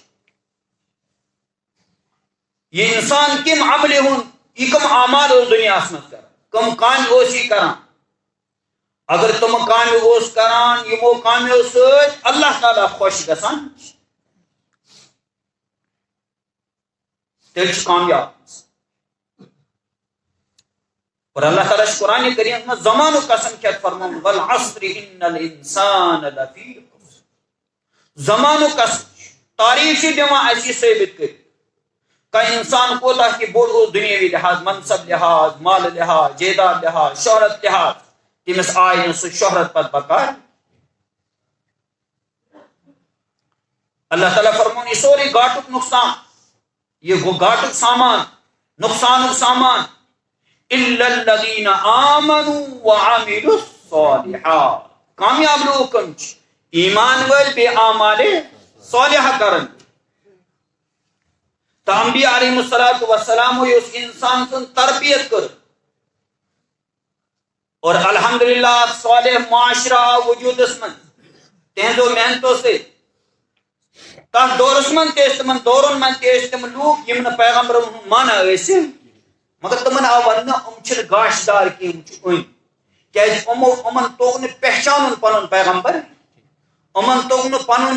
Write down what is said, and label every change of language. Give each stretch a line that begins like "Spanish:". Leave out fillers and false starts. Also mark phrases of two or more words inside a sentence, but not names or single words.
Kashmiri: یہ انسان کم عملہِ ہُنٛد یہ کم اعمال اوس دُنیاہس منٛز کران کم کامہِ اوس یہِ کران اگر تم کامہِ اوس کران یِمو کامیو سۭتۍ اللہ تعالیٰ خۄش گژھان تیٚلہِ چھُ کامیاب اور اللہ تعالیٰ چھُ قرآنِ کریٖمس منٛز زمانُک قسم کھٮ۪تھ فرمومُت
Arabic: والعصر ان الانسان لفی خسر
Kashmiri: زمانُک قسم تاریخ چھِ دِوان اَسہِ یہِ ثٲبت کٔرِتھ کانٛہہ انسان کوتاہ تہِ بوٚڑ اوس دُنیٲوی لحاظ منصب لحاظ مالہٕ لحاظ جائیداد لحاظ شہرت لحاظ تٔمِس آے نہٕ سُہ شہرت پتہٕ بکار اللہ تعالیٰ فرمون یہ سورُے گاٹُک نۄقصان یہ گوٚو گاٹُک سامان نۄقصانُک سامان
Arabic: الا الذین آمنوا وعملوا الصالحات
Kashmiri: کامیاب لوگ کم چھِ ایمان وٲلۍ بیٚیہِ اعمالِ صالحہ کران تو انبیاء
Arabic: علیہم الصلوۃ والسلام
Kashmiri: یُس انسان سٕنٛز تربیت کٔر اور الحمدللہ صالح معاشرہ آو وجوٗدس منٛز تہنٛزو محنتو سۭتۍ تتھ دورس منٛز تہِ ٲسۍ تِمن دورن منٛز تہِ ٲسۍ تِم لوٗکھ یِم نہٕ پیغمبرن ہُنٛد مانان ٲسۍ مگر تِمن آو وننہٕ یِم چھِنہٕ گاش دار کینٛہہ یِم چھِ أنۍ کیازِ یِمن توٚگ نہٕ پہچانُن پنُن پیغمبر یِمن توٚگ نہٕ پنُن